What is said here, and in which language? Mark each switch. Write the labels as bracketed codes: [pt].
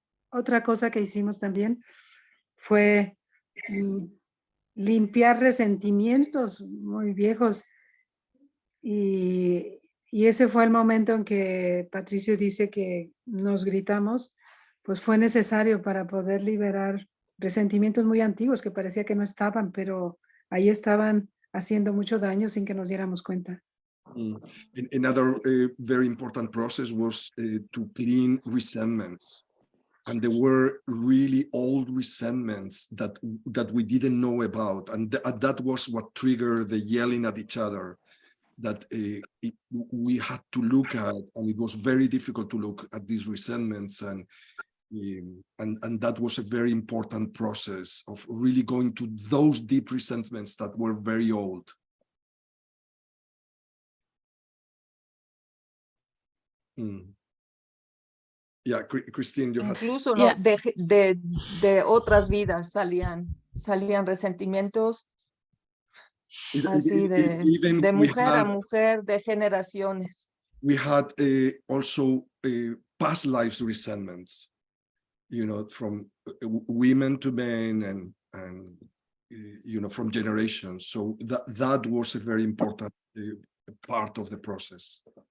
[es] otra cosa que hicimos también fue limpiar resentimientos muy viejos y ese fue el momento en que Patricio dice que nos gritamos, pues fue necesario para poder liberar resentimientos muy antiguos que parecía que no estaban, pero ahí estaban haciendo mucho daño sin que nos diéramos cuenta. [en] Another very important process was to clean resentments. And there were really old resentments that we didn't know about. And that was what triggered the yelling at each other that we had to look at. And it was very difficult to look at these resentments. And that was a very important process of really going to those deep resentments that were very old. Yeah, Christine, you had... [es] Incluso Yeah. de otras vidas salían resentimientos así de mujer a mujer, de generaciones. [en] We had also past lives resentments, you know, from women to men and you know, from generations. So that was a very important part of the process.